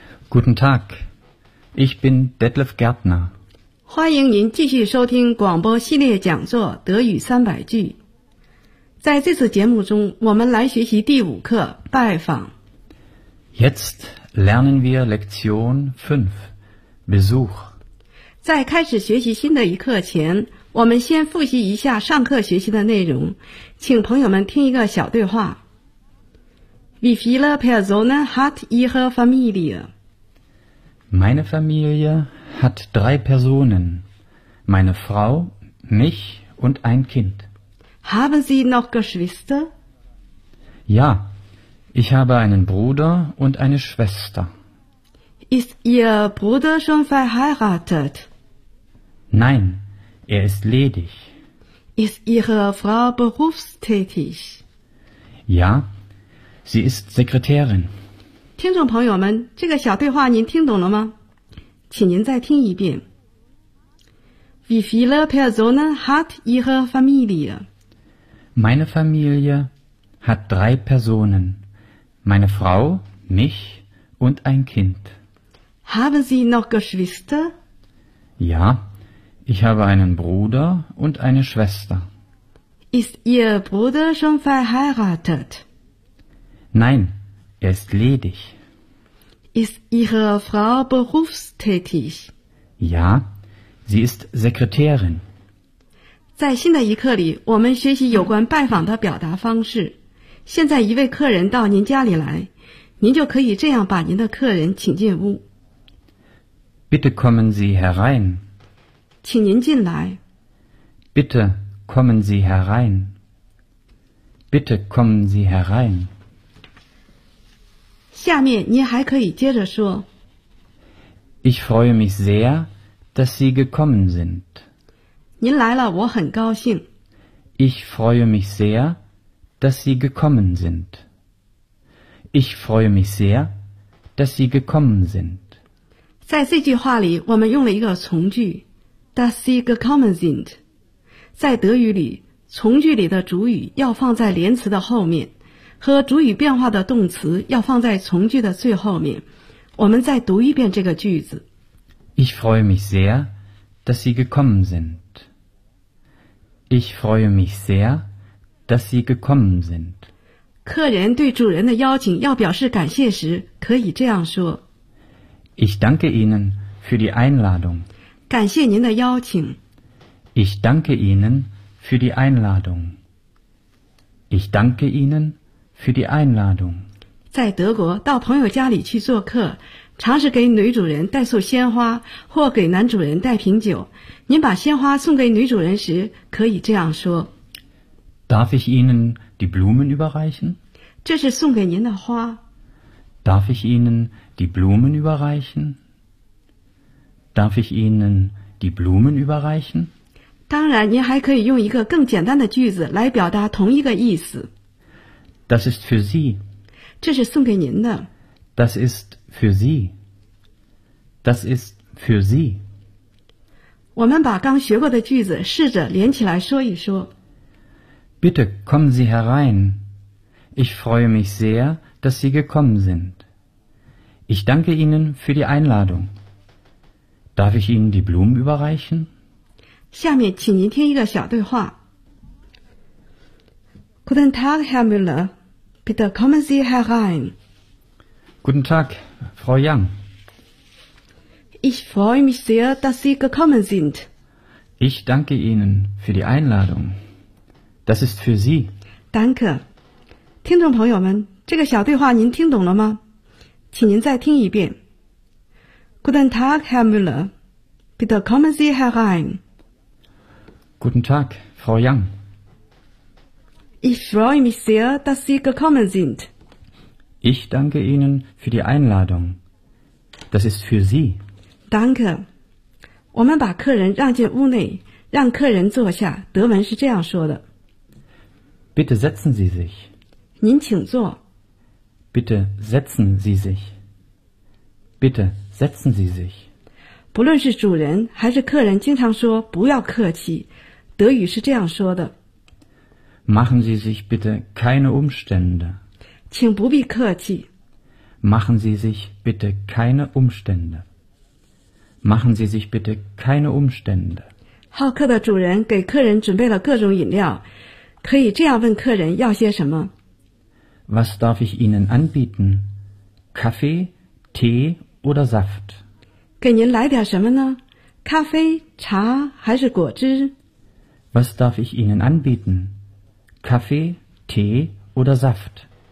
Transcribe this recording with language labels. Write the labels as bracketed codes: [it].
[de] Guten Tag, ich bin Detlef Gärtner. [zh] 欢迎您继续收听广播系列讲座《德语三百句》。在这次节目中，我们来学习第五课《拜访》。 [de] Jetzt lernen wir Lektion 5, Besuch. [zh] 在开始学习新的一课前，我们先复习一下上课学习的内容，请朋友们听一个小对话。 [de] Wie viele Personen hat Ihre Familie? Meine Familie hat 3 Personen. Meine Frau, mich und ein Kind. Haben Sie noch Geschwister? Ja, ich habe einen Bruder und eine Schwester. Ist Ihr Bruder schon verheiratet? Nein, er ist ledig. Ist Ihre Frau berufstätig? Ja,Sie ist Sekretärin. [zh] 听众朋友们，这个小对话您听懂了吗？请您再听一遍。 [de] Wie viele Personen hat Ihre Familie? Meine Familie hat 3 Personen. Meine Frau, mich und ein Kind. Haben Sie noch Geschwister? Ja, ich habe einen Bruder und eine Schwester. Ist Ihr Bruder schon verheiratet? Nein, er ist ledig. Ist Ihre Frau berufstätig? Ja, sie ist Sekretärin. [zh] 在新的一课里，我们学习有关拜访的表达方式。现在一位客人到您家里来，您就可以这样把您的客人请进屋。 [de] Bitte kommen Sie herein. [zh] 请您进来。 [de] Bitte kommen Sie herein. Bitte kommen Sie herein. [zh] 下面您还可以接着说。 [de] Ich freue mich sehr, dass Sie gekommen sind. [zh] 您来了，我很高兴。 [de] Ich freue mich sehr, dass Sie gekommen sind. Ich freue mich sehr, dass Sie gekommen sind. [zh] 在这句话里，我们用了一个从句 , [de] dass Sie gekommen sind. [zh] 在德语里，从句里的主语要放在连词的后面。和主语变化的动词要放在从句的最后面。我们再读一遍这个句子。 [de] Ich freue mich sehr, dass Sie gekommen sind. Ich freue mich sehr, dass Sie gekommen sind. [zh] 客人对主人的邀请要表示感谢时，可以这样说。 [de] Ich danke Ihnen für die Einladung. [zh] 感谢您的邀请。 [de] Ich danke Ihnen für die Einladung. Ich danke Ihnen. Für die Einladung. [zh] 在德国，到朋友家里去做客，常是给女主人带束鲜花，或给男主人带瓶酒。您把鲜花送给女主人时，可以这样说 [de] ：Darf ich Ihnen die Blumen überreichen？ [zh] 这是送给您的花。 [de] Darf ich Ihnen die Blumen überreichen？ Darf ich Ihnen die Blumen überreichen？ [zh] 当然，您还可以用一个更简单的句子来表达同一个意思。 [de] Das ist für Sie. [zh] 这是送给您的。 [de] Das ist für Sie. Das ist für Sie. [zh] 我们把刚学过的句子试着连起来说一说。 [de] Bitte kommen Sie herein. Ich freue mich sehr, dass Sie gekommen sind. Ich danke Ihnen für die Einladung. Darf ich Ihnen die Blumen überreichen? [zh] 下面请您听一个小对话。 [de] Guten Tag, Herr Müller. Bitte kommen Sie herein. Guten Tag, Frau Yang. Ich freue mich sehr, dass Sie gekommen sind. Ich danke Ihnen für die Einladung. Das ist für Sie. Danke. [zh] 听众朋友们，这个小对话您听懂了吗？请您再听一遍。 [de] Guten Tag, Herr Müller. Bitte kommen Sie herein. Guten Tag, Frau Yang. Ich freue mich sehr, dass Sie gekommen sind. Ich danke Ihnen für die Einladung. Das ist für Sie. Danke. [zh] 我们把客人让进屋内，让客人坐下。德文是这样说的。 [de] Bitte setzen Sie sich. [zh] 您请坐。 [de] Bitte setzen Sie sich. Bitte setzen Sie sich. [zh] 不论是主人还是客人经常说不要客气。德语是这样说的。 [de] Machen Sie sich bitte keine Umstände. [zh] 请不必客气。 [de] Machen Sie sich bitte keine Umstände. Machen Sie sich bitte keine Umstände. [zh] 好客的主人给客人准备了各种饮料。可以这样问客人要些什么。 [de] Was darf ich Ihnen anbieten? Kaffee, Tee oder Saft? [zh] 给您来点什么呢？咖啡、茶还是果汁？ [de] Was darf ich Ihnen anbieten? Kaffee, Tee oder Saft?